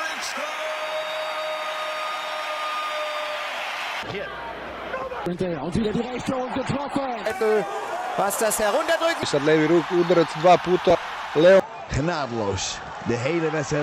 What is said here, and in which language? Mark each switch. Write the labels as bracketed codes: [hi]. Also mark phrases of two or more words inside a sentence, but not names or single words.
[de] Und wieder die rechte und getroffen. Was das herunterdrücken. [sr] Sad levi udarac 2 puta. [nl] Leo genadeloos. De hele wedstrijd.